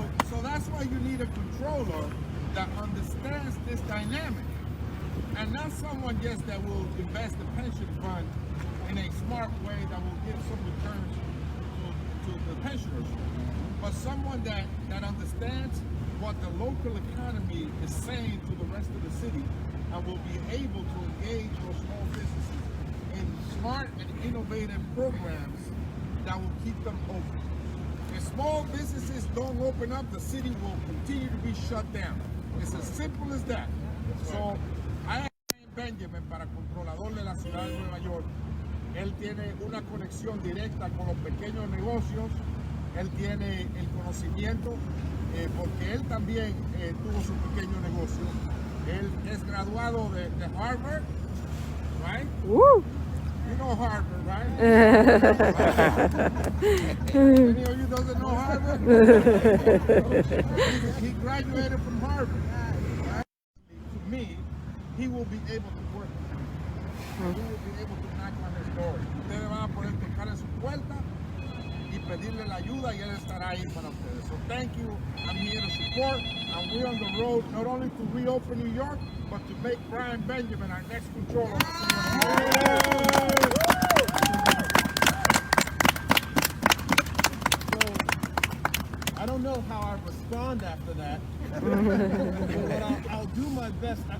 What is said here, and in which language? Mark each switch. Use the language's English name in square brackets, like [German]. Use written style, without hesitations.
[English] So that's why you need a controller that understands this dynamic, and not someone just that will invest the pension fund in a smart way that will give some returns to the pensioners, but someone that understands what the local economy is saying to the rest of the city and will be able to engage those small businesses in smart and innovative programs that will keep them open. If small businesses don't open up, the city will continue to be shut down. It's as simple as that. So, I am [Spanish] Benjamin para Controlador de la Ciudad de Nueva York. Él tiene una conexión directa con los pequeños negocios, él tiene el conocimiento, porque él también tuvo su pequeño negocio. Él es graduado de Harvard, [English] right? Woo! You know Harvard, right? Any of you doesn't know Harvard? He graduated from Harvard. Right? To me, he will be able to work with me. He will be able to knock on his door. [Spanish] Ustedes van a poder tocar en su puerta y pedirle la ayuda y él estará ahí para ustedes. [English] So thank you. I'm here to support, and we're on the road not only to reopen New York, but to make Brian Benjamin our next controller of the city of New York. I don't know how I respond after that, but I'll do my best.